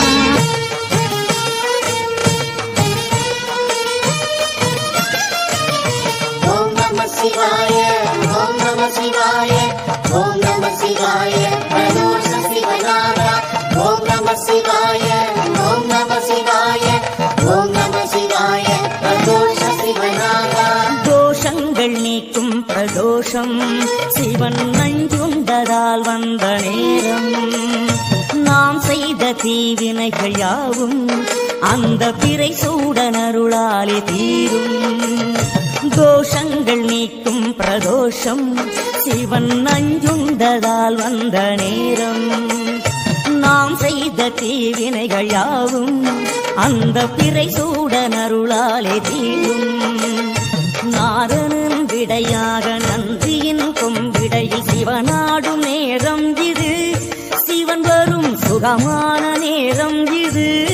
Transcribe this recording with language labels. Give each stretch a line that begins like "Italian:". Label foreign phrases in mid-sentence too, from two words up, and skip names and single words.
Sanskrit: ओम नमः शिवाय ओम नमः शिवाय ओम नमः शिवाय प्रदोष शिवनारा ओम नमः शिवाय ओम नमः शिवाय ओम नमः शिवाय प्रदोष शिवनारा।
Tamil: தோஷங்கள் நீக்கும் பிரதோஷம் சிவன் நஞ்சுண்டதால் வந்த நேரம் நாம் செய்த தீவினைகள் யாவும் அந்த பிறை சூடனருளாலே தீரும் தோஷங்கள் நீக்கும் பிரதோஷம் சிவன் நஞ்சுண்டதால் வந்த நேரம் நாம் செய்த தீவினைகள் யாவும் அந்த பிறை சூடனருளாலே தீரும் நாரணன் விடையாக நன்றியின் கொம்பிடையில் சிவனாடும் நேரம் இது சிவன் வரும் சுகமான நேரம் இது